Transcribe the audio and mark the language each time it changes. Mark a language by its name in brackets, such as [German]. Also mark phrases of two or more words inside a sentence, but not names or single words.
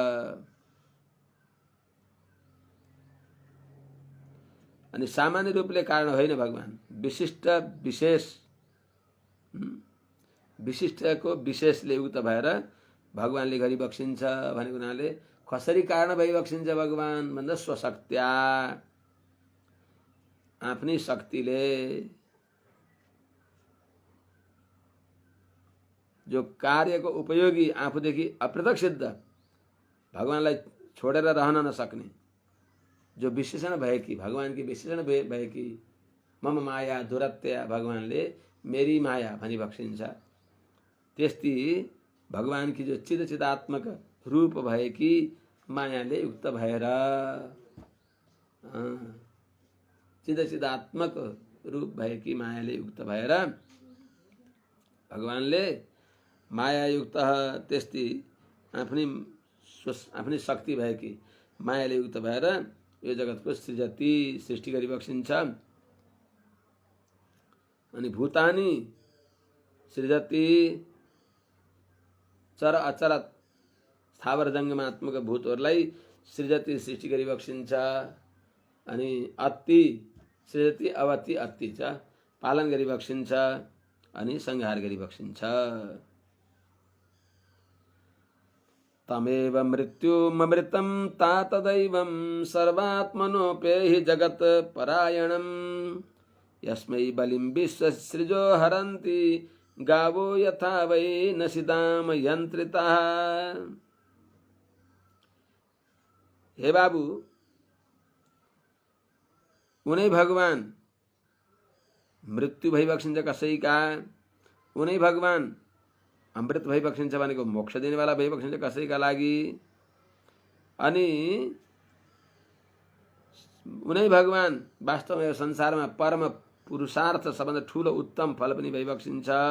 [Nepali] अनि सामान्य रूपले कारण होइन, भगवान विशिष्ट विशिष्टको विशेषले युक्त भएर भगवानले गरिबक्सिन्छ भनेको हुनाले कसरी कारण भइबक्सिन्छ भगवान भन्दा स्वशक्त्या, आफ्नै शक्तिले जो कार्यको उपयोगी आफूदेखि अप्रत्यक्ष सिद्ध भगवानलाई छोडेर रहन नसक्ने जो विशेषण भएकी भगवानकी विशेषण भएकी [Sanskrit] मम माया दुरत्या [Nepali] भगवानले मेरी माया भनिबक्सिन्छ। त्यस्ती भगवानकी जो चिदात्मक रूप भएकी मायाले युक्त भएर चिदात्मक रूप भएकी मायाले युक्त भएर भगवानले माया युक्त त्यस्ती आफ्नै शक्ति भएकी मायाले युक्त भएर यो जगतको सृष्टि गरिबक्सिन्छ। अनि [Sanskrit] भूतानि सृजति [Nepali] चर अचर स्थावर जङ्गमात्मक भूतहरूलाई सृजति सृष्टि गरिबक्सिन्छ। अनि [Sanskrit] अति सृजति अवति अति च [Nepali] पालन गरिबक्सिन्छ अनि संहार गरिबक्सिन्छ। [Sanskrit] तमेव मृत्युममृतं तातदैवं सर्वात्मनोपेहि जगत परायणं यस्मै बलिं विश्वसृजो हरन्ति गावो यथा वै नसिदाम यन्त्रिताः। [Nepali] हे बाबू, उनै भगवान मृत्यु भइबक्सिन्छ कसैका, उनै भगवान अमृत भइबक्सिन्छ भनेको मोक्ष दिनेवाला भइबक्सिन्छ कसैका लागि। अनि उनै भगवान वास्तवमा यो संसारमा परम पुरुषार्थ सबभन्दा ठुलो उत्तम फल पनि भइबक्सिन्छ।